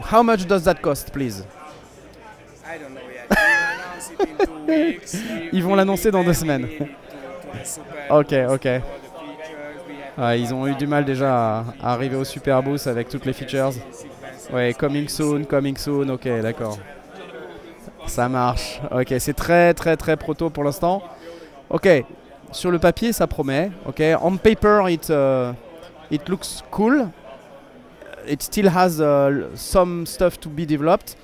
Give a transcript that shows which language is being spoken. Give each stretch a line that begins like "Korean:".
English: How much does that cost, please? I don't know yet. We'll announce it in 2 weeks.
French: Ils vont l'annoncer dans 2 semaines. Ok, ok. Ah, ils ont eu du mal déjà à arriver au Super Boost avec toutes les features. Ouais,
English: coming soon,
French: ok, d'accord. Ça marche. Ok, c'est très très très proto pour l'instant. Ok, sur le papier ça promet.
English: Ok, on paper it looks cool. It still has some stuff to be developed.